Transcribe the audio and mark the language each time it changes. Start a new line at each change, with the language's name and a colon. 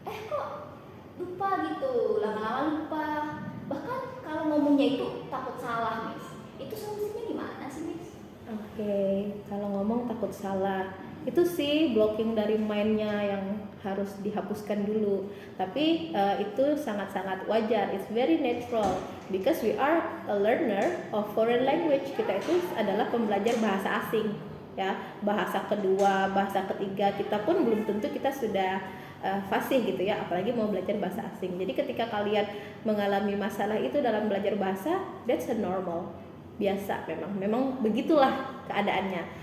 Indonesian: Kok lupa gitu, lama-lama lupa. Bahkan kalau ngomongnya itu takut salah, Miss. Itu solusinya gimana sih, Miss? Oke, kalau ngomong takut salah, itu sih blocking dari mindnya yang harus dihapuskan dulu. Tapi itu sangat-sangat wajar,
English: it's very natural because we are a learner of foreign language.
Indonesian: Kita itu adalah pembelajar bahasa asing, ya, bahasa kedua, bahasa ketiga. Kita pun belum tentu kita sudah fasih gitu ya, apalagi mau belajar bahasa asing. Jadi ketika kalian mengalami masalah itu dalam belajar bahasa,
English: that's a normal.
Indonesian: Biasa memang begitulah keadaannya.